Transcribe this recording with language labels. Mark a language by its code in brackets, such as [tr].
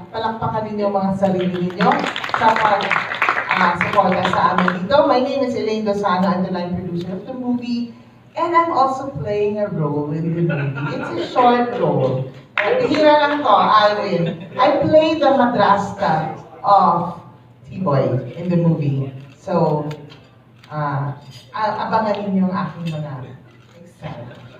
[tl] Palakpakan ninyo ang mga sarili ninyo sa pag-suporta sa amin dito. [en] My name is Elaine Dosano. I'm the line producer of the movie. And I'm also playing a role in the movie. It's a short role. Hira lang to, Alvin. I play the madrasta of T-Boy in the movie. [tl] So, abangan ninyo ang aking mga exam.